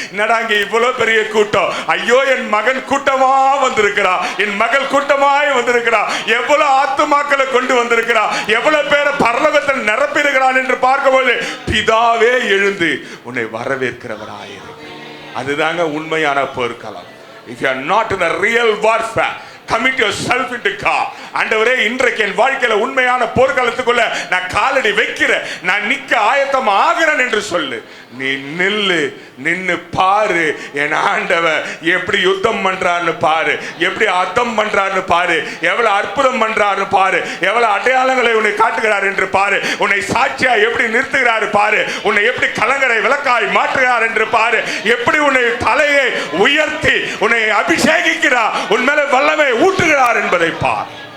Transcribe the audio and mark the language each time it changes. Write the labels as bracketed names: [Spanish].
[Tamil] என்னடா இங்க இவ்வளவு பெரிய கூட்டம், ஐயோ என் மகன் கூட்டமா வந்திருக்கிறா, என் மகள் கூட்டமாய் வந்திருக்கிறா, எவ்வளவு ஆத்துமாக்களை கொண்டு வந்திருக்கிறா, எவ்வளவு பேரை பரலோகத்தில் நிரப்பியிருக்கிறான் என்று பார்க்கும்போது பிதாவே எழுந்து உன்னை வரவேற்கிறவராயிரு. அதுதாங்க உண்மையான போர்க்களம். [English] If you are not in the real warfare, commit yourself into God. [Tamil] ஆண்டவரே, இன்றைக்கு என் வாழ்க்கையில உண்மையான போர்க்களத்துக்குள்ள நான் காலடி வைக்கிறேன், நான் நிக்க ஆயத்தம் ஆகிறேன் என்று சொல்லு. நீ நின்னு பாரு என் ஆண்டவர் எப்படி யுத்தம் பண்றான்னு பாரு, எப்படி அர்த்தம் பண்றான்னு பாரு, எவ்வளவு அற்புதம் பண்றான்னு பாரு, எவ்வளவு அடையாளங்களை உன்னை காட்டுகிறார் என்று பாரு, உன்னை சாட்சியா எப்படி நிறுத்துகிறார் பாரு, உன்னை எப்படி கலங்கரை விளக்காய் மாற்றுகிறார் என்று பாரு, எப்படி உன்னை தலையை உயர்த்தி உன்னை அபிஷேகிக்கிறார், உன் மேல வல்லமை ஊற்றுகிறார் என்பதை பார்.